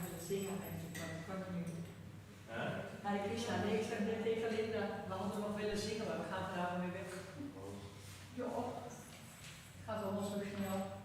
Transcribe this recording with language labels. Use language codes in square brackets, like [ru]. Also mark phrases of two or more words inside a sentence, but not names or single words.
[nl] zingen eigenlijk, maar dat kan ik nu. Huh? Hare Krishna, nee, ik zeg net tegen Linda, we hadden nog willen zingen, maar we gaan er nou mee weg. Ja, het gaat allemaal zo snel.